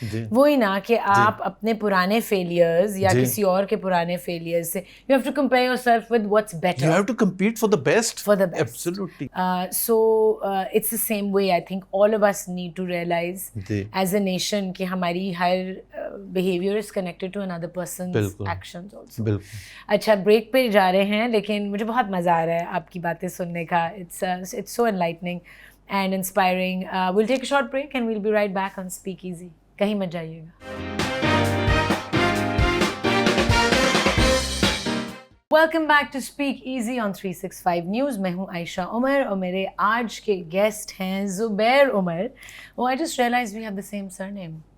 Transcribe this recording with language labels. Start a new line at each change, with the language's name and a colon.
Urdu: وہی نا کہ آپ اپنے پرانے فیلیئرز یا کسی اور کے پرانے فیلیئرز سے
English: You have to compare yourself with what's better, you have to compete for the best, absolutely. So it's the same way I think all of us need to realise as a nation
Urdu: کہ ہماری ہر
English: Behaviour is connected to another person's actions also.
Urdu: اچھا break پہ جا رہے ہیں, لیکن مجھے بہت مزہ آ رہا ہے آپ کی باتیں سننے کا.
English: It's so enlightening and inspiring. We'll take a short break and we'll be right back on Speak Easy.
Urdu: Kahin mat jaiyega.
English: Welcome back to Speak Easy on 365 News.
Urdu: میں ہوں عائشہ عمر اور میرے آج کے گیسٹ ہیں زبیر عمر.
English: Oh, I just realized we have the same surname.